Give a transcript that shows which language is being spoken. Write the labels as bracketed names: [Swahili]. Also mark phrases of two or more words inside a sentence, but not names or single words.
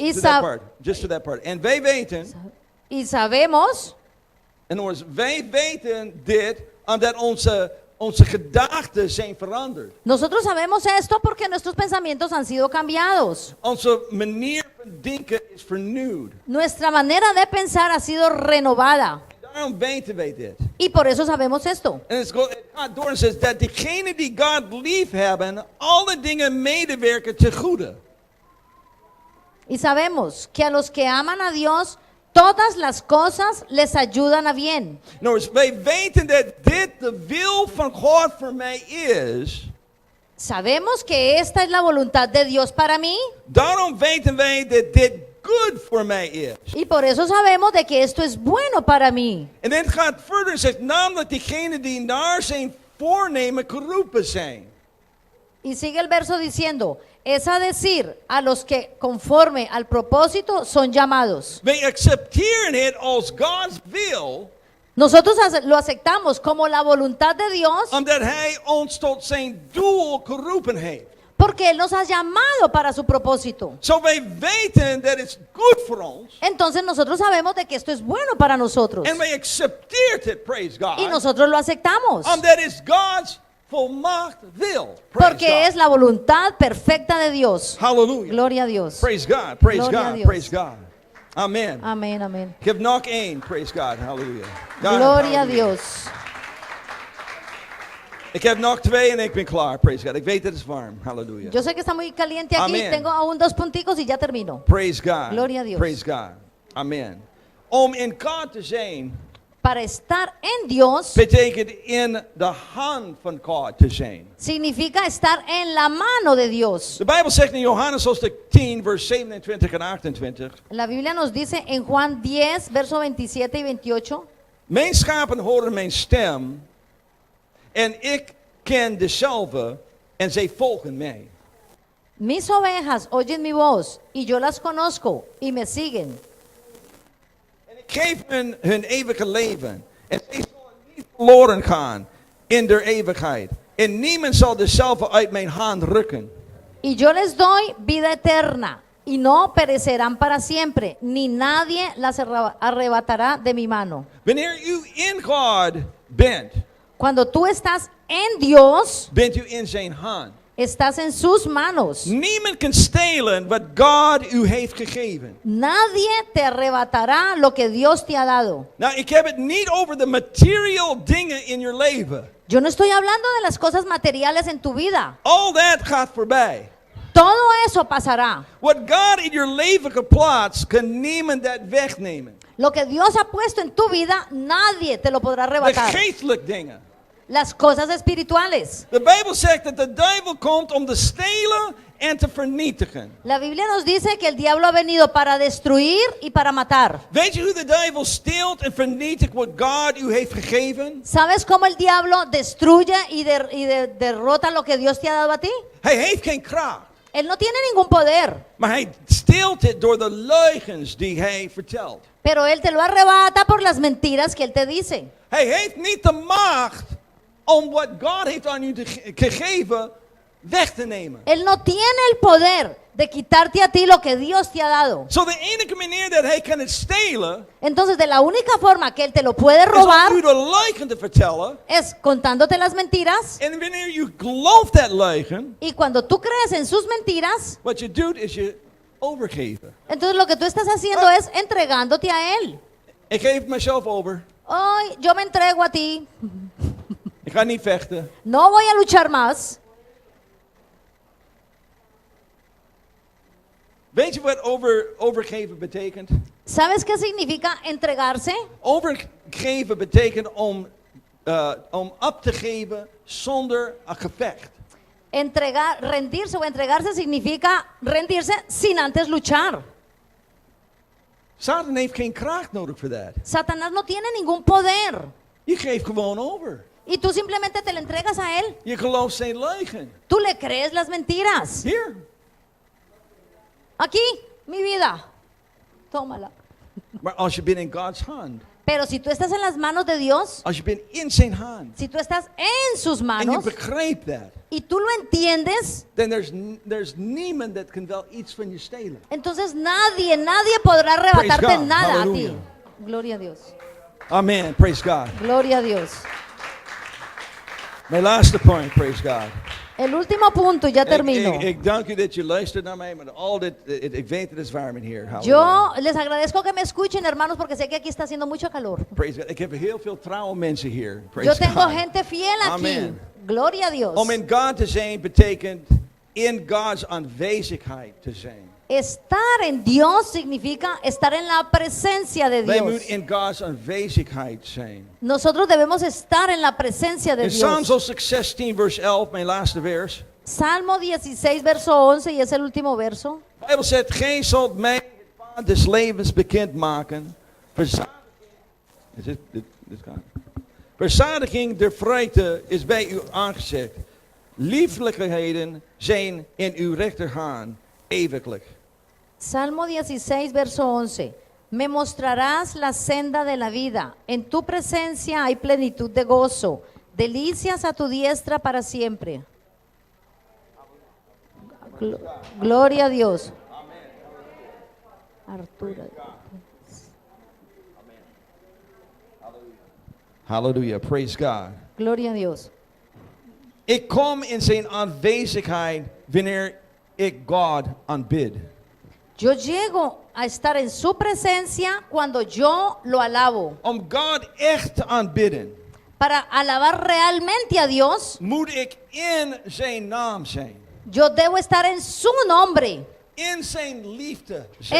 [Spanish] Y to sab- [English] that part, just to that part. [Dutch] En wij weten, [Spanish] Y sabemos, [English] in other words, [Dutch] wij weten dit omdat onze gedachten zijn veranderd. [Spanish] nosotros sabemos esto porque nuestros pensamientos han sido cambiados. [Dutch] Onze manier van denken is vernieuwd. [Spanish] Nuestra manera de pensar ha sido renovada. [Dutch] Daarom weten wij dit. [Spanish] Y por eso sabemos esto. [Dutch] En het gaat door en zegt dat diegenen die God lief hebben, alle dingen medewerken ten goede. [Spanish] Y sabemos que a los que aman a Dios, todas las cosas les ayudan a bien. [English] In other words, [Dutch] wij weten dat dit de wil van God voor mij is. [Spanish] Sabemos que esta es la voluntad de Dios para mí. [Dutch] Daarom weten wij dat dit goed voor mij is. [Spanish] Y por eso sabemos de que esto es bueno para mí. [Dutch] En het gaat verder en zegt namelijk diegenen die naar zijn voornemen geroepen zijn. [Spanish] Y sigue el verso diciendo, es a decir, a los que conforme al propósito son llamados. [Dutch] Wij accepteren het als God's wil, [Spanish] Nosotros lo aceptamos como la voluntad de Dios [Dutch] omdat hij ons tot zijn doel geroepen heeft. [Spanish] Porque Él nos ha llamado para su propósito. [English] So [Dutch] wij weten [English] that it's good for ons. [Spanish] Entonces nosotros sabemos de que esto es bueno para nosotros. [English] And we accepteert it, praise God. [Spanish] Y nosotros lo aceptamos. [English] That is God's volmaakt wil. Praise [Spanish] Porque [English] God. [Spanish] es la voluntad perfecta de Dios. Hallelujah. Gloria a Dios. [English] Praise God, praise [Spanish] Gloria a [English] God, [Spanish] Dios. [English] praise God. Amen. [Spanish] Amén, amén. [Dutch] Ik heb nog één, [English] praise God, hallelujah. God, [Spanish] Gloria a [English] hallelujah. [Spanish] Dios. [Dutch] Ik heb nog twee en ik ben klaar, [English] praise God. [Dutch] Ik weet het is warm, hallelujah. [Spanish] Yo sé que está muy caliente aquí. Amén. Tengo aún 2 punticos y ya termino. [English] Praise God. [Spanish] Gloria a Dios. [English] Praise God. [Dutch] Amen. Om in God te zijn, [Spanish] Para estar en Dios [Dutch] betekent in de hand van God te zijn. [Spanish] significa estar en la mano de Dios. [Dutch] De Bijbel zegt in Johannes hoofdstuk 10, vers 27 en 28. [Spanish] La Biblia nos dice en Juan 10, verso 27 y 28. [Dutch] Mijn schapen horen mijn stem en ik ken dezelfde en zij volgen mij. [Spanish] Mis ovejas oyen mi voz y yo las conozco y me siguen. [Dutch] En ik geef hun eeuwige leven en zij zullen niet verloren gaan in der eeuwigheid. En niemand zal dezelfde uit mijn hand rukken. [Spanish] Y yo les doy vida eterna y no perecerán para siempre, ni nadie las arrebatará de mi mano. [Dutch] Wanneer u in God bent, [Spanish] Cuando tú estás en Dios, [Dutch] bent u in zijn hand. [Spanish] estás en sus manos. [Dutch] Niemand kan stelen wat God u heeft gegeven. [Spanish] Nadie te arrebatará lo que Dios te ha dado. [Dutch] Nou, ik heb het niet over de material dingen in je leven. [Spanish] Yo no estoy hablando de las cosas materiales en tu vida. [English] All that [Dutch] gaat voorbij. [Spanish] Todo eso pasará. [Dutch] Wat God in je leven geplaatst, kan niemand dat wegnemen. [Spanish] Lo que Dios ha puesto en tu vida, nadie te lo podrá [Dutch] De [Spanish] arrebatar. [Dutch] geestelijke dingen. [Spanish] Las cosas espirituales. [Dutch] De Bijbel zegt dat de duivel komt om te stelen en te vernietigen. [Spanish] La Biblia nos dice que el diablo ha venido para destruir y para matar. [Dutch] Weet je hoe de duivel steelt en vernietigt wat God u heeft gegeven? [Spanish] ¿Sabes cómo el diablo destruye y derrota lo que Dios te ha dado a ti? [Dutch] Hij heeft geen kracht. [Spanish] Él no tiene ningún poder, [Dutch] Maar hij steelt het door de leugens die hij vertelt. [Spanish] pero él te lo arrebata por las mentiras que él te dice. [Dutch] Hij heeft niet de macht om wat God heeft aan u gegeven weg te nemen. [Spanish] Él no tiene el poder de quitarte a ti lo que Dios te ha dado. [Dutch] Zo de enige manier dat hij kan het stelen [Spanish] Entonces, de la única forma que él te lo puede [Dutch] is [Spanish] robar [Dutch] om u de leugen te vertellen. [Spanish] es contándote las mentiras. [Dutch] En wanneer u gelooft dat leugen, [Spanish] Y cuando tú crees en sus mentiras, [Dutch] wat je doet is je overgeven. [Spanish] entonces lo que tú estás haciendo es entregándote a él. [Dutch] Ik geef mezelf over. [Spanish] Hoy yo me entrego a ti. [Dutch] Ik ga niet vechten. [Spanish] No voy a luchar más. [Dutch] Weet je wat overgeven betekent? [Spanish] ¿Sabes qué significa entregarse? [Dutch] Overgeven betekent om op te geven zonder een gevecht. [Spanish] Rendirse o entregarse significa rendirse sin antes luchar. [Dutch] Satan heeft geen kracht nodig voor dat. [Spanish] Satanás no tiene ningún poder. [Dutch] Je geeft gewoon over. [Spanish] Y tú simplemente te le entregas a él. [Dutch] Je gelooft zijn leugen. [Spanish] Tú le crees las mentiras. [Dutch] Hier. [Spanish] Aquí, mi vida. Tómala. [Dutch] Maar als je bent in Gods hand. [Spanish] Pero si tú estás en las manos de Dios, [Dutch] Als je bent in zijn hand. [Spanish] si tú estás en sus [Dutch] En je [Spanish] manos [Dutch] begrijpt dat. [Spanish] y tú lo entiendes, [Dutch] Dan there's niemand dat kan wel iets van je stelen. [Spanish] entonces nadie podrá arrebatarte [English] Praise God. [Spanish] nada a ti. Hallelujah. Gloria a Dios. [English] Amen. Praise God. [Spanish] Gloria a Dios. [Dutch] Mijn laatste point. [English] Praise God. [Spanish] El último punto, ya termino. [Dutch] Ik dank u dat je luistert naar mij, maar al dit, ik weet het is warm in hier. [Spanish] Yo les agradezco que me escuchen, hermanos, porque sé que aquí está haciendo mucho calor. [English] Praise God. [Dutch] Ik heb heel veel trouwe mensen hier. [Spanish] Yo [English] Praise [Spanish] tengo [English] God. [Spanish] gente fiel aquí. Amen. Gloria a Dios. [Dutch] Om in God te zijn betekent in Gods aanwezigheid te zijn. [Spanish] Estar en Dios significa estar en la presencia de [Dutch] Wij [Spanish] Dios. [Dutch] moeten in Gods aanwezigheid zijn. [Spanish] Nosotros debemos estar en la presencia de [English] In Psalms [Spanish] Dios. [Dutch] hoofdstuk 16 vers 11, mijn laatste vers. [Spanish] Salmo 16, verso 11, y es el último verso. [Dutch] De Bijbel zegt, gij zult mij het pad des levens bekend maken. Verzadiging der vreugde is bij u aangezet. Lieflijkheden zijn in uw rechterhand eeuwiglijk. [Spanish] Salmo 16, verso 11. Me mostrarás la senda de la vida. En tu presencia hay plenitud de gozo. Delicias a tu diestra para siempre. Gloria a Dios. Arturo. [English] Hallelujah. Praise God. [Spanish] Gloria a Dios. [Dutch] Ik kom in zijn aanwezigheid wanneer ik God aanbid. [Spanish] Yo llego a estar en su presencia cuando yo lo alabo. [Dutch] Om God echt te aanbidden, [Spanish] Para alabar realmente a Dios, [Dutch] moet ik in zijn naam zijn. [Spanish] yo debo estar en su nombre, [Dutch] In zijn liefde zijn.